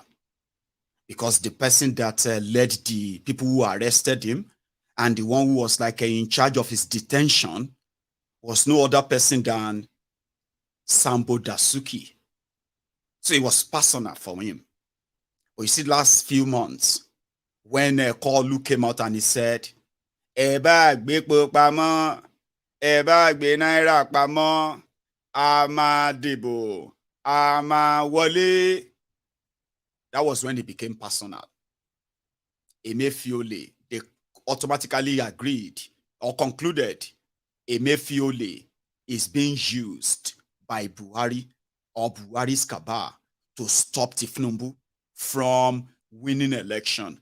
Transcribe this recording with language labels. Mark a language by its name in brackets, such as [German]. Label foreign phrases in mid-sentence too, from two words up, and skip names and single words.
[English] Because the person that led the people who arrested him and the one who was like in charge of his detention was no other person than Sambo Dasuki. So it was personal for him. But you see, last few months, when Kalu came out and he said, [Yoruba] Eba gbepo pamo, Eba gbe Naira pamo, ama dibo, ama wole. [English] That was when it became personal. Emefiole, they automatically agreed or concluded Emefiole is being used by Buhari or Buhari's cabal to stop Tifnumbu from winning election.